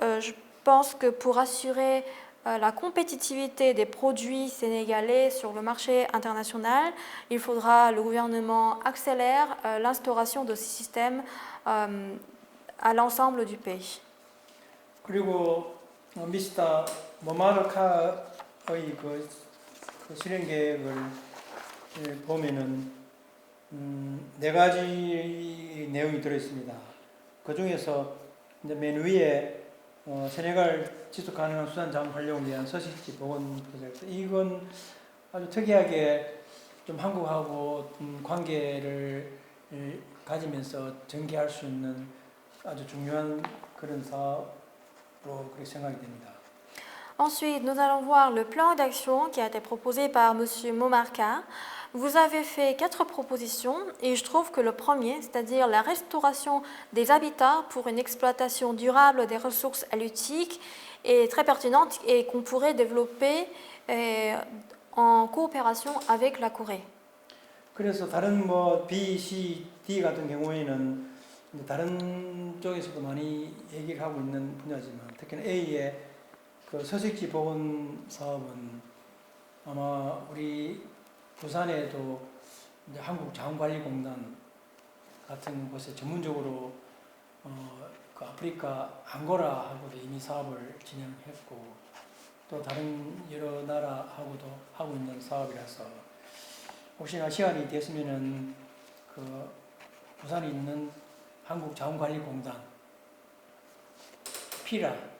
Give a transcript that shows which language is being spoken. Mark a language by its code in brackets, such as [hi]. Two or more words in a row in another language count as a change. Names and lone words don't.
[fr] Donc je pense que pour assurer la compétitivité des produits sénégalais sur le marché international, il faudra le gouvernement accélère l'instauration de ce système à l'ensemble du pays. [ko] 그리고 미스터 모마르카의 그 실행 계획을 보면은 네 가지 내용이 들어 있습니다. 그 중에서 이제 맨 위에 세네갈 지속 가능한 수산 자원 활용을 위한 서식지 복원 프로젝트, 이건 아주 특이하게 좀 한국하고 관계를 가지면서 전개할 수 있는 아주 중요한 그런 사업으로 그렇게 생각이 됩니다. [fr] Ensuite, nous allons voir le plan d'action qui a été proposé par M. Momarca. Vous avez fait 4 propositions et je trouve que le premier, c'est-à-dire la restauration des habitats pour une exploitation durable des ressources halieutiques, est très pertinente et qu'on pourrait développer en coopération avec la Corée. [ko] 그래서 다른 뭐 B, C, D 같은 경우에는 다른 쪽에서도 많이 얘기를 하고 있는 분야지만 특히나 A의 그 서식지 복원 사업은 아마 우리 부산에도 이제 한국자원관리공단 같은 곳에 전문적으로 그 아프리카 앙고라하고도 이미 사업을 진행했고 또 다른 여러 나라하고도 하고 있는 사업이라서 혹시나 시간이 됐으면은 그 부산에 있는 한국자원관리공단 FIRA,